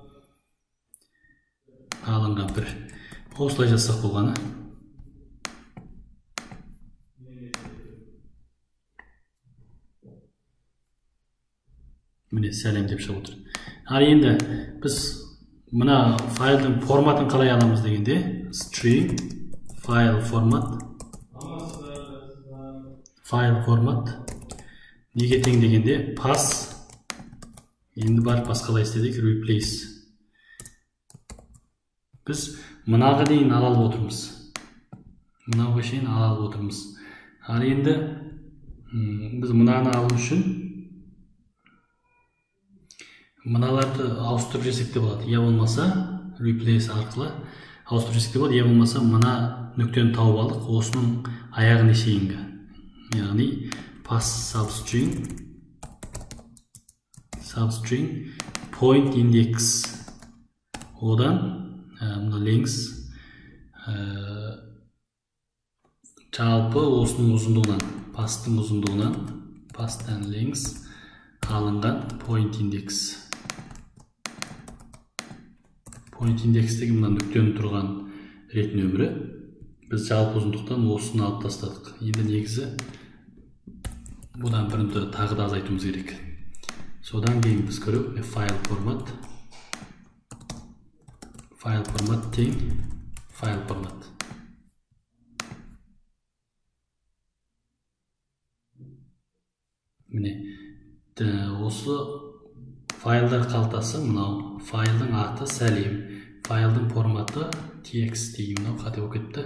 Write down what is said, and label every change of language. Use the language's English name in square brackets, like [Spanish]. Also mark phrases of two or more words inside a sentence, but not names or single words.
[Kazakh] Алынған бір. Осылай жазсақ болғаны. Міне сәлем деп шығып отыр. Ал енді біз мына файлдың форматын қалай аламыз дегенде, [English] string file format [Kazakh] неге тең дегенде pass, енді бар басқалай істедік, replace. Біз мынаға дейін алалып отырмыз. Мынауға шейін алалып отырмыз. Ал енді біз мынаны алу үшін мыналарды ауыстырып жесек те болады. Я болмаса replace арқылы ауыстырып жесек те болады. Я болмаса мына нүктені тауып алдық, осының аяғына шейінгі. [English] Яғни pass substring point index, [Kazakh] одан мына length жалпы осының ұзындығынан, pass'тың ұзындығынан, [English] pass'тан length [Kazakh] алынған [English] point index. Point index'тегі [Kazakh] мына нүктені тұрған рет нөмірі, біз жалпы ұзындықтан осыны алып тастадық. Енді негізі бұдан бірінді тағы да азайтуымыз керек. Содан кейін біз көрейік, [English] file format тең file format. [Kazakh] Міне, осы файлдар қалтасы, мынау файлдың аты сәлем, файлдың форматы txt деген мынау қате болып кетті.